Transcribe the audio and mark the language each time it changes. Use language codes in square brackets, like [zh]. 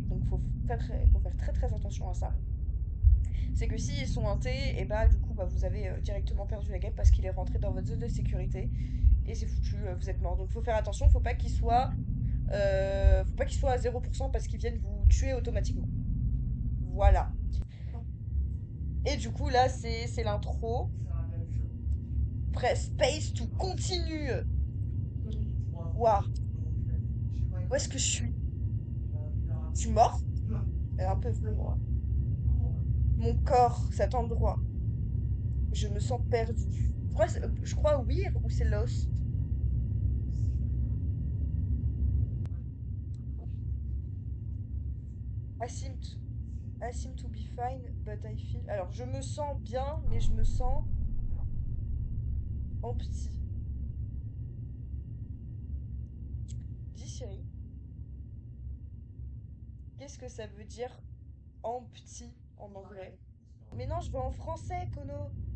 [fr] Donc, faut faire très très attention à ça. C'est que s'ils sont hantés, et bah, du coup, bah, vous avez directement perdu la game parce qu'il est rentré dans votre zone de sécurité et c'est foutu, vous êtes mort. Donc, faut faire attention, faut pas qu'ils soient à 0% parce qu'ils viennent vous tuer automatiquement. Voilà. Et du coup, là, c'est l'intro. [en] Press space to continue. [fr] Waouh, où est-ce que je suis? Je suis mort? Un peu moi. Mon corps, cet endroit. Je me sens perdue. Je crois Weir ou c'est Lost? [en] I seem to, I seem to be fine, but I feel. [fr] Alors, je me sens bien, mais je me sens en petit. Dis chérie, qu'est-ce que ça veut dire en petit en anglais? Mais non, je veux en français, Kono.